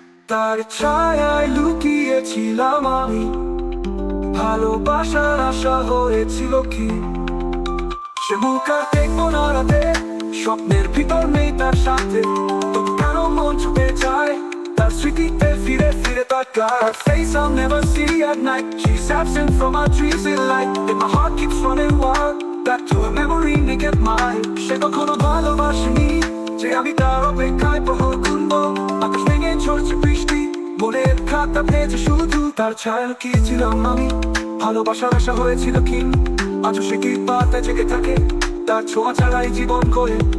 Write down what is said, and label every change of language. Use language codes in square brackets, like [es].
[bn] তার ছায়ায় লুকিয়েছিলাম আমি, ভালোবাসার আশা হয়েছিল কি। সে মুখ আর দেখবো না রাতে, স্বপ্নের ভিতর নেই তার সাথে। তবু কেন মন ছুটে যায় তার স্মৃতিতে ফিরে ফিরে তাকার। [en] Face I'll never see at night, she's absent from my dreams in light. And my heart keeps running wild, back to a memory, make it mine. [bn] সে কখনো ভালোবাসেনি যে আমি তার অপেক্ষায় প্রহর গুনবো। আকাশ ভেঙে ঝরছে বৃষ্টি, মনের খাতা ভেজে শুধু। তার ছায়া লুকিয়েছিলাম আমি, ভালোবাসার আশা হয়েছিল কি। আজও সে কি পাতায় জেগে থাকে, তার ছোঁয়া ছাড়াই জীবন গড়ে।